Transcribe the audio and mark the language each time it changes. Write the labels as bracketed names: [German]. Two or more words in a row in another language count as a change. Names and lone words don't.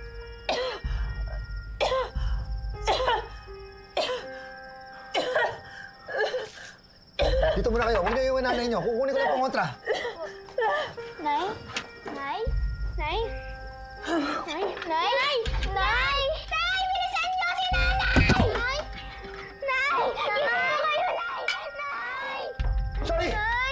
[Filipino] Dito muna kayo. Huwag niyo iwan nanay niyo. Kukunin ko lang pangontra. Nay? Nay? Nay? Nay? Nay? Nay? Nay! Nay! Bilisan niyo si nanay! Nay! Nay! Dito kayo, Nay! Nay! Shoni! Nay!